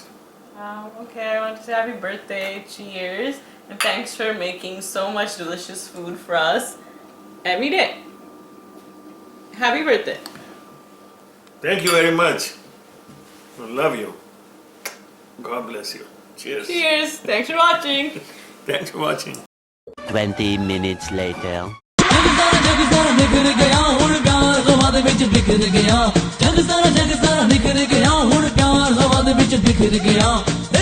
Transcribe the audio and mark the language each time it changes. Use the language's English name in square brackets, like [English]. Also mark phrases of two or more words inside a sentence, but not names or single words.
[English] Okay, I want to say happy birthday, cheers, and thanks for making so much delicious food for us every day. Happy birthday. Thank you very much. I love you. God bless you. Cheers. Cheers. Thanks for watching. Thanks for watching. 20 minutes later. [Punjabi] ਜਗ ਸਾਰਾ ਨਿਖਰ ਗਿਆ ਹੁਣ ਪਿਆਰ ਹਵਾ ਦੇ ਵਿਚ ਬਿਖਰ ਗਿਆ ਜਗ ਸਾਰਾ ਨਿਖਰ ਗਿਆ ਹੁਣ ਪਿਆਰ ਹਵਾ ਦੇ ਵਿਚ ਬਿਖਰ ਗਿਆ